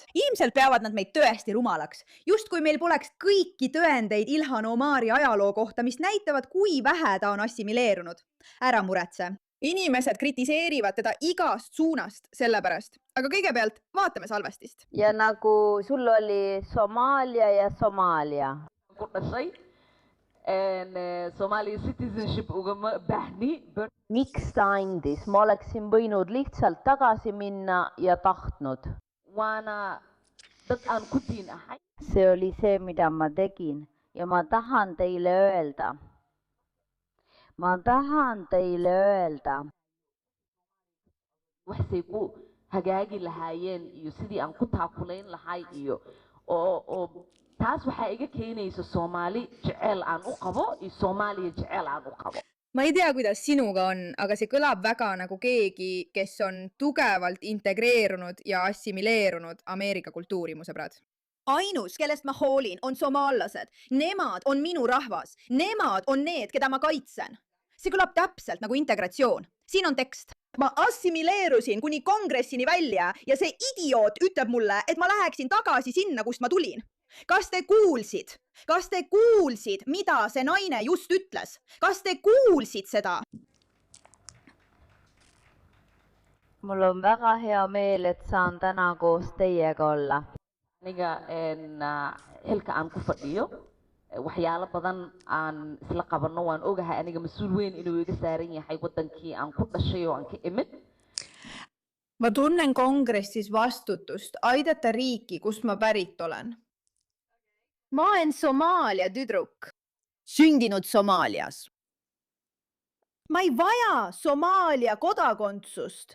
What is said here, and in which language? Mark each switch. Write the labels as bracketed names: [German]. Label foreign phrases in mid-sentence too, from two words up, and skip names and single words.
[Estonian] Ilmselt peavad nad meid tõesti rumalaks. Just kui meil poleks kõiki tõendeid Ilhan Omari ajaloo kohta, mis näitavad, kui vähe ta on assimileerunud. Ära muretse. Inimesed kritiseerivad teda igast suunast sellepärast. Aga kõigepealt vaatame salvestist. Ja nagu sul oli Somaalia ja Somaalia. [English] Somali citizenship [Somali] ugama baahni. [Estonian] Miks ta andis? Ma oleksin võinud lihtsalt tagasi minna ja tahtnud. See oli see, mida ma tegin ja ma tahan teile öelda. [Somali] Waxay ku hagaagi lahaayeen iyo sidii aan ku taakulayn lahay iyo oo taas waxa iga keenaysa Soomaali jecel aan u qabo iyo Soomaaliya jecel aan u qabo. [Estonian] Ma ei tea, kuidas sinuga on, aga see kõlab väga nagu keegi, kes on tugevalt integreerunud ja assimileerunud Ameerika kultuuri, mu sõbrad. Ainus, kellest ma hoolin, on somaallased. Nemad on minu rahvas. Nemad on need, keda ma kaitsen. See kõlab täpselt nagu integratsioon. Siin on tekst. Ma assimileerusin kuni kongressini välja ja see idioot ütleb mulle, et ma läheksin tagasi sinna, kust ma tulin. Kas te kuulsid? Kas te kuulsid, mida see naine just ütles? Kas te kuulsid seda? Mul on väga hea meel, et saan täna koos teiega olla. [Somali] Aniga helka aan ku fadhiyo waxyaalo badan aan isla qabano waan ogahay aniga mas'uul weyn inuu iga saaran yahay wadankii aan ku dhashay oo aan ka imid. [Estonian] Ma tunnen kongressis vastutust aidata riiki, kust ma pärit olen. Ma olen Somaalia tüdruk, sündinud Somaalias. Ma ei vaja Somaalia kodakondsust.